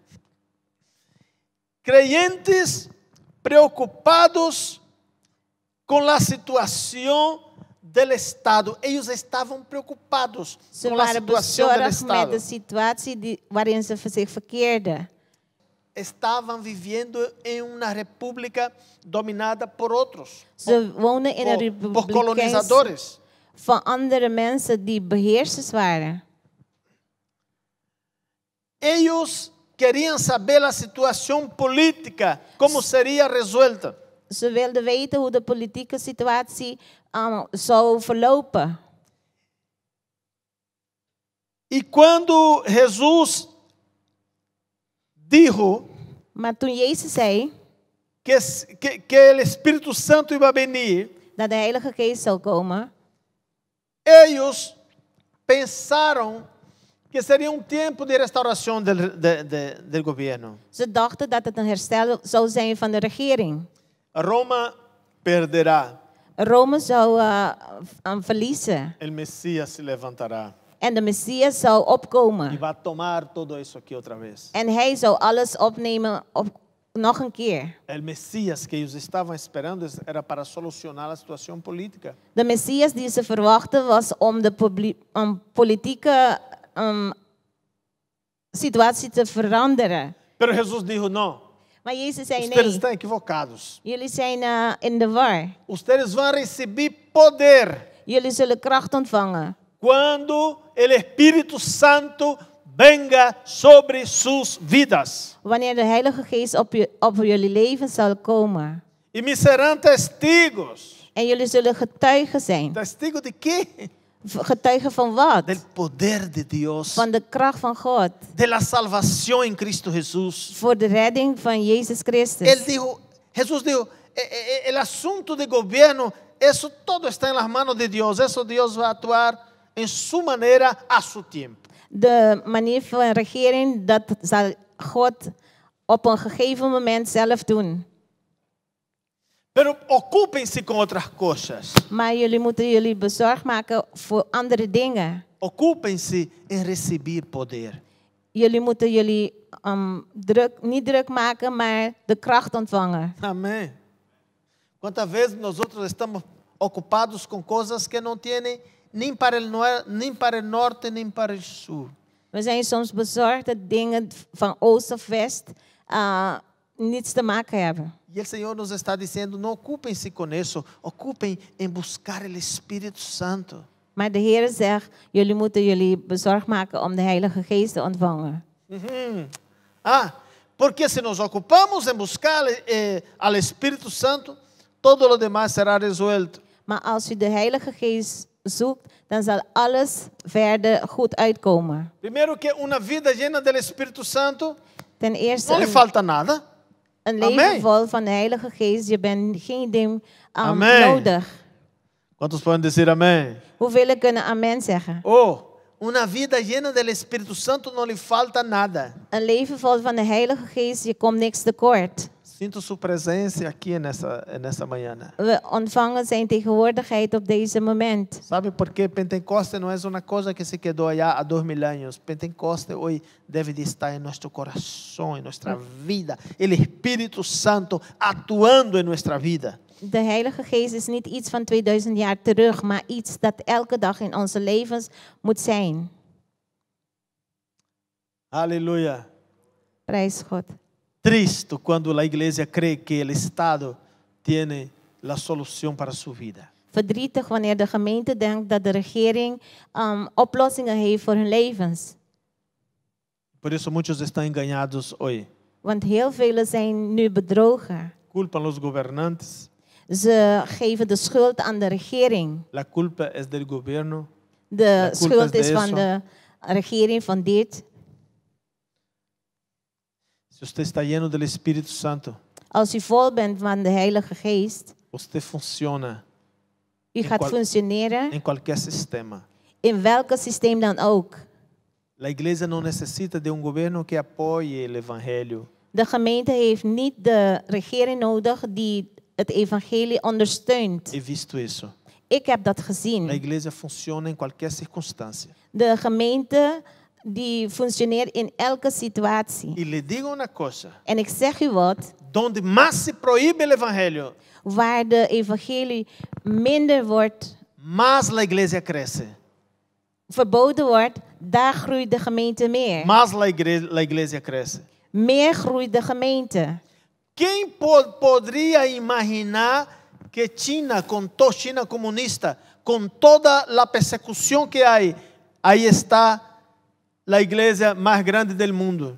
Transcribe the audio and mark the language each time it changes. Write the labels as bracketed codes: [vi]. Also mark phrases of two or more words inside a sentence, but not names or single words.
[es] Creyentes preocupados con la situación del Estado. Ellos estaban preocupados [nl] Ze [es] con la [nl] waren [es] situación del [nl] bezorgd met [es] Estado. [nl] de situatie waarin ze zich verkeerden. [es] Estaban viviendo en una república dominada por otros, [nl] Ze woonden in een [es] por [nl] republiek [es] colonizadores. [nl] van andere mensen die beheersers waren. [es] Ellos querían saber la situación política, cómo sería resuelta. [nl] Ze wilden weten hoe de politieke situatie zou verlopen. [es] Y cuando Jesús dijo [nl] Maar toen Jezus zei [es] que el Espíritu Santo iba a venir, [nl] dat de Heilige Geest zou komen, [es] ellos pensaron que sería un tiempo de restauración del gobierno. [nl] ze dachten dat het een herstel zou zijn van de regering. [es] Roma perderá, [nl] Rome zou verliezen [es] el Mesías se levantará [nl] en de Messias zou [es] y [nl] opkomen. [es] va a tomar todo eso aquí otra vez. [nl] En hij zou alles opnemen nog een keer. [es] El Mesías que ellos estaban esperando era para solucionar la situación política. [nl] De Messias die ze verwachten was om de politieke situatie te veranderen. [es] Pero Jesús dijo, no, [nl] Maar Jezus zei [es] ustedes [nl] nee, [es] están equivocados. [nl] jullie zijn in de war. [es] Ustedes van a recibir poder [nl] Jullie zullen kracht ontvangen [es] cuando el Espíritu Santo venga sobre sus vidas. [nl] wanneer de Heilige Geest op jullie leven zal komen. [es] Y me serán testigos. [nl] En jullie zullen getuigen zijn. [es] ¿Testigos de qué? [nl] Getuigen van wat? [es] Del poder de Dios. [nl] Van de kracht van God. [es] De la salvación en Cristo Jesús. [nl] Voor de redding van Jezus Christus. [es] Jesús dijo, el asunto de gobierno, eso todo está en las manos de Dios. Eso Dios va a actuar en su manera, a su tiempo. [nl] De manier van regering, dat zal God op een gegeven moment zelf doen. [es] Pero ocúpense con otras cosas. [nl] Maar jullie moeten jullie bezorgd maken voor andere dingen. [es] Ocúpense en recibir poder. [nl] Jullie moeten jullie niet druk maken, maar de kracht ontvangen. [es] Amén. ¿Cuántas veces nosotros estamos ocupados con cosas que no tienen ni para el norte ni para el sur? [nl] We zijn soms bezorgd dat dingen van oost of west niets te maken hebben. [es] Y el Señor nos está diciendo, no ocúpense con eso, ocupen en buscar el Espíritu Santo. [nl] Maar de Heer zegt, jullie moeten jullie bezorgd maken om de Heilige Geest te ontvangen. [es] Porque si nos ocupamos en buscar al Espíritu Santo, todo lo demás será resuelto. [nl] Maar als u de Heilige Geest zoekt, dan zal alles verder goed uitkomen. [es] Primero que una vida llena del Espíritu Santo, [nl] Ten eerste [es] no le falta nada. [nl] een leven [es] Amen. [nl] vol van de Heilige Geest. Je bent geen ding [es] Amen. [nl] nodig. [es] ¿Cuántos pueden decir amén? [nl] Hoeveel kunnen amen zeggen? [es] Oh, una vida llena del Espíritu Santo no le falta nada. [nl] Een leven vol van de Heilige Geest, je komt niks tekort. [es] Sinto su presencia aquí en esta mañana. [nl] We ontvangen zijn tegenwoordigheid op deze moment. [es] ¿Sabe por qué Pentecoste no es una cosa que se quedó allá a 2000 años? Pentecoste hoy debe de estar en nuestro corazón, en nuestra vida. El Espíritu Santo actuando en nuestra vida. [nl] De Heilige Geest is niet iets van 2000 jaar terug, maar iets dat elke dag in onze levens moet zijn. [es] Aleluya. [nl] Prijs God. [es] Triste cuando la iglesia cree que el Estado tiene la solución para su vida. [nl] Verdrietig wanneer de gemeente denkt dat de regering oplossingen heeft voor hun levens. [es] Por eso muchos están engañados hoy. [nl] Want heel velen zijn nu bedrogen. [es] culpan los gobernantes. [nl] Ze geven de schuld aan de regering. [es] La culpa es del gobierno. [nl] De [es] La culpa [nl] schuld [es] es de [nl] is van [es] eso. [nl] de regering van dit. [es] Si usted está lleno del Espíritu Santo, [nl] Als u vol bent van de Heilige Geest, [es] usted funciona [nl] u gaat [es] qual- [nl] functioneren [es] en cualquier sistema. [nl] in welke systeem dan ook. [es] La iglesia no necesita de un gobierno que apoye el evangelio. [nl] De gemeente heeft niet de regering nodig die het evangelie ondersteunt. [es] He visto eso. [nl] Ik heb dat [es] La [nl] gezien. [es] iglesia funciona en cualquier circunstancia. [nl] De gemeente die functioneert in elke situatie. [es] Y le digo una cosa, [nl] En ik zeg u wat, [es] donde más se prohíbe el evangelio, [nl] waar de evangelie minder wordt [es] más la iglesia crece. [nl] verboden wordt, daar groeit de gemeente meer. [es] Más la iglesia crece. [nl] Meer groeit de gemeente. [es] ¿Quién podría imaginar que China China comunista, con toda la persecución que hay, ahí está la iglesia más grande del mundo?